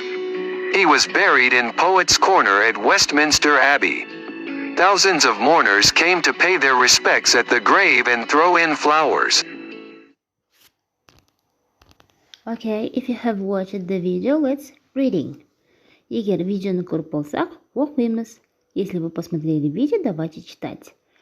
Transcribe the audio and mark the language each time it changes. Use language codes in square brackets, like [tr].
[en] He was buried in Poets' Corner at Westminster Abbey. Thousands of mourners came to pay their respects at the grave and throw in flowers. Okay, if you have watched the video, let's reading. [kk] Егер видеоны көріп болсақ, оқимыз. [ru] Если вы посмотрели видео, давайте читать.